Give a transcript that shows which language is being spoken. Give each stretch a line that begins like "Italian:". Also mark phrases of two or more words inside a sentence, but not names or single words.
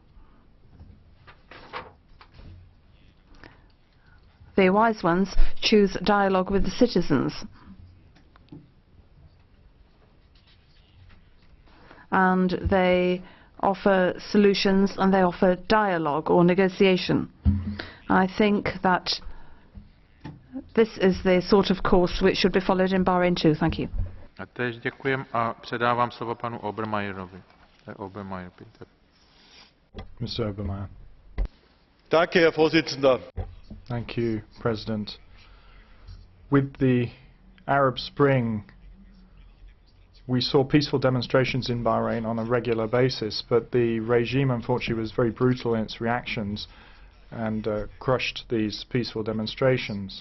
English: The wise ones choose dialogue with the citizens, and they offer solutions and they offer dialogue or negotiation. I think that this is the sort of course which should be followed in Bahrain too. Thank you.
Czech: A též děkujem a předávám slovo panu Obermayerovi. Obermayer, bitte.
English: Mr. Obermeyer.
German: Danke, Herr Vorsitzender.
English: Thank you, President. With the Arab Spring, we saw peaceful demonstrations in Bahrain on a regular basis, but the regime, unfortunately, was very brutal in its reactions and crushed these peaceful demonstrations.